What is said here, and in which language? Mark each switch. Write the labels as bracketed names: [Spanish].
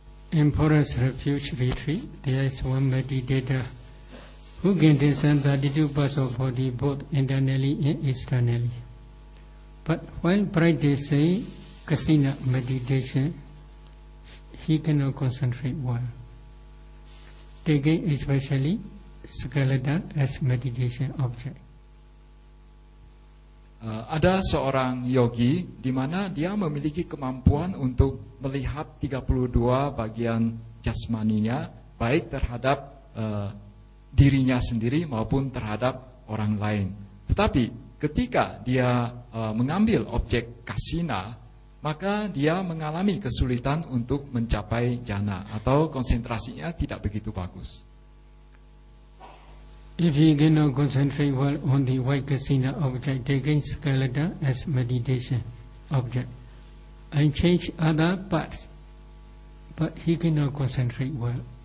[English] In Forest Refuge Retreat, there is one meditator who can discern 32 parts of body both internally and externally. But while practicing Kasina meditation, he cannot concentrate well, taking especially skeleton as meditation object. [Indonesian] Ada seorang yogi di mana dia memiliki kemampuan untuk melihat 32 bagian jasmaninya, baik terhadap dirinya sendiri maupun terhadap orang lain. Tetapi ketika dia mengambil objek kasina, maka dia mengalami kesulitan untuk mencapai jhana atau konsentrasinya tidak begitu bagus. [English] If he cannot concentrate well on the white kasina object, taking skeleton as meditation object, and change other parts, but he cannot concentrate well.